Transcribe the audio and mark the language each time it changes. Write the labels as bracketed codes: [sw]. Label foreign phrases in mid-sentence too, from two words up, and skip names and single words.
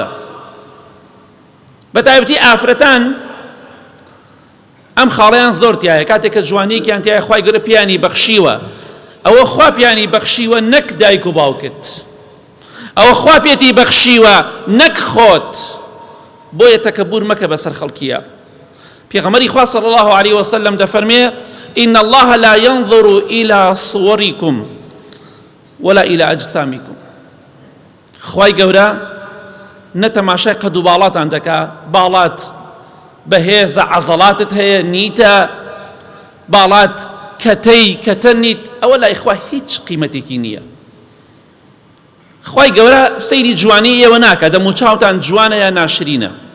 [ckb] بەتایبەتی ئافرەتان ئەم خاڵەیان زۆر تایە، کاتێککە جوانێکیان تایە خوای گەورە پیانی بەخشیوە، ئەوە خوا پیانی بەخشیوە نەک دایک و باوکت، ئەوە خوا پێتی بەخشیوە نەک خۆت، بۆیە تەکەبور مەکە بەسەر خەڵکیە. پێغەمبەری خوا [ar] صلی الله عليه وسلم دەفەرمێ إن الله لا ينظر إلى صوركم ولا إلى أجسامكم. [ckb] خوای گەورە نەتەماشای قەد و باڵاتان دەکا، باڵات بەهێزە عەزەڵاتت هەیە نیتە، باڵات کەتە نیت، ئەوە لای خوا هیچ قیمەتێکی نییە. خوای گەورە سەیری جوانی ئێوە ناکە، دەموچاوتان جوانە یا ناشرینە.